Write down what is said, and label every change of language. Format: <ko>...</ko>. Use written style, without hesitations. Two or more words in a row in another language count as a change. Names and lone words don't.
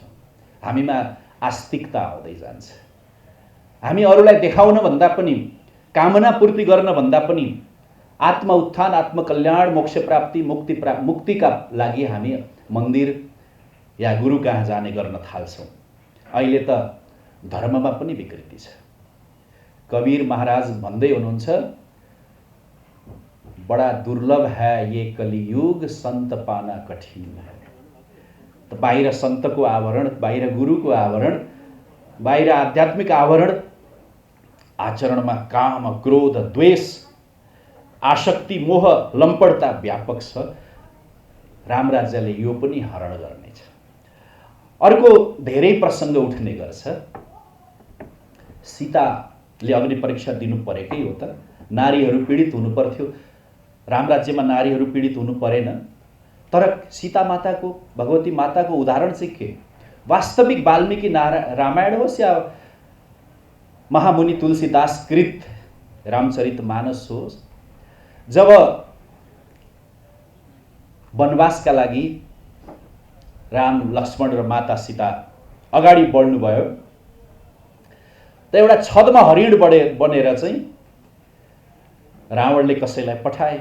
<ne>हामीमा आस्तिकता आउँदै जान्छ। हामी अरूलाई देखाउन भन्दा पनि, कामना पूर्ति गर्न भन्दा पनि आत्म उत्थान, आत्मकल्याण, मोक्ष प्राप्ति, मुक्तिका लागि हामी मन्दिर या गुरु कहाँ जाने गर्न थाल्छौँ। अहिले त धर्ममा पनि विकृति छ। कबीर महाराज भन्दै हुनुहुन्छ,</ne> <hi>बड़ा दुर्लभ है ये कलियुग, संत पाना कठिन है।</hi> <ne>त बाहिर सन्तको आवरण, बाहिर गुरुको आवरण, बाहिर आध्यात्मिक आवरण, आचरणमा काम, क्रोध, द्वेष, आसक्ति, मोह, लम्पडता व्यापक छ। राम राज्यले यो पनि हरण गर्नेछ। अर्को धेरै प्रसङ्ग उठ्ने गर्छ। सीताले अग्नि परीक्षा दिनु परेकै हो त, नारीहरू पीडित हुनु पर्थ्यो। राम राज्यमा नारीहरू पीडित हुनु परेन। तर सीता माताको, भगवती माताको उदाहरण चाहिँ के? वास्तविक वाल्मीकि रामायण होस् या महामुनि तुलसीदास कृत रामचरितमानस होस्, जब वनवासका लागि राम, लक्ष्मण र माता सीता अगाडि बढ्नुभयो, त एउटा छदमा हरिण बनेर चाहिँ रावणले कसैलाई पठाए।</ne>